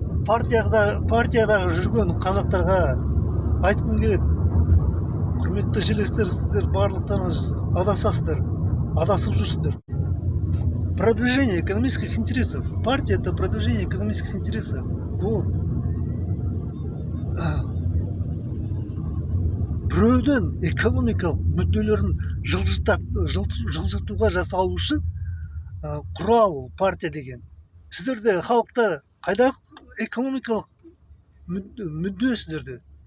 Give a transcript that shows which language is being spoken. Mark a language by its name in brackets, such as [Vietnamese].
[Kazakh] Партиядағы жүрген қазақтарға айтқым келеді. Құрметті жерлестер, сіздер барлықтарыңыз адасасыздар, адасып жүрсіздер. [Russian] Продвижение экономических интересов. Партия – это продвижение экономических интересов. Вот. [Kazakh] Біреудің экономикалық мүдделерін жылжытуға жасалу үшін құрал партия деген. Сіздерде халықта қайдағы экономикалық мүдде сіздерде?